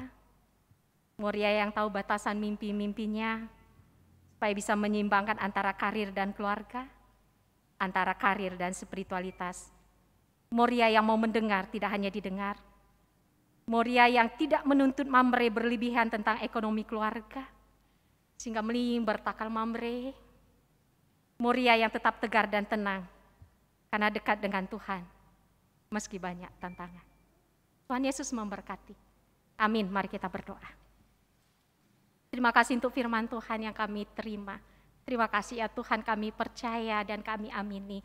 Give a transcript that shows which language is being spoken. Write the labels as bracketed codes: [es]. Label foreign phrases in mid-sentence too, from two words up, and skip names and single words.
[id] Moria yang tahu batasan mimpi-mimpinya, supaya bisa menyeimbangkan antara karir dan keluarga, antara karir dan spiritualitas. Moria yang mau mendengar, tidak hanya didengar. Moria yang tidak menuntut Mamre berlebihan tentang ekonomi keluarga, sehingga bertakal Mamre. Moria yang tetap tegar dan tenang, karena dekat dengan Tuhan, meski banyak tantangan. Tuhan Yesus memberkati. Amin, mari kita berdoa. Terima kasih untuk firman Tuhan yang kami terima. Terima kasih ya Tuhan, kami percaya dan kami amini.